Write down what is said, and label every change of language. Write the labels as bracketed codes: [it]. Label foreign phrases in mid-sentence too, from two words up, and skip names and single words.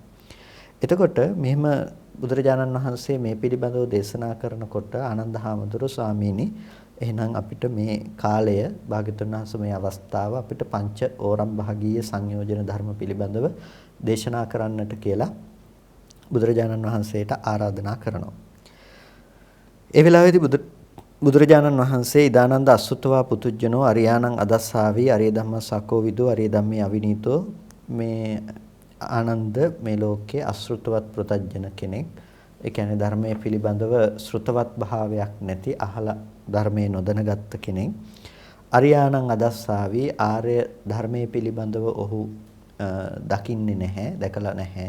[si] එතකොට මෙහෙම බුදුරජාණන් වහන්සේ මේ පිළිබඳව දේශනා කරනකොට ආනන්ද හාමුදුරුවෝ ස්වාමීනි එහෙනම් අපිට මේ කාලය භාග්‍යවතුන් වහන්සේ මේ අවස්ථාව අපිට පංච ඕරම් භාගීය සංයෝජන ධර්ම පිළිබඳව දේශනා කරන්නට කියලා බුදුරජාණන් වහන්සේට ආරාධනා කරනවා. ඒ වෙලාවේදී බුදුරජාණන් වහන්සේ [pi] ඉදානන්ද අසුතවා පුතුජනෝ අරියාණං අදස්සාවි අරිය ධම්මසකෝ විදෝ අරිය ධම්මේ අවිනීතෝ [si] මේ ආනන්ද මේ ලෝකයේ අශෘතවත් ප්‍රතජන කෙනෙක්. ඒ කියන්නේ ධර්මයේ පිළිබඳව ශ්‍රුතවත් භාවයක් නැති අහලා ධර්මයේ නොදැනගත් කෙනෙක්. [pi] අරියාණං අදස්සාවි [si] ආර්ය ධර්මයේ පිළිබඳව ඔහු දකින්නේ නැහැ, දැකලා නැහැ.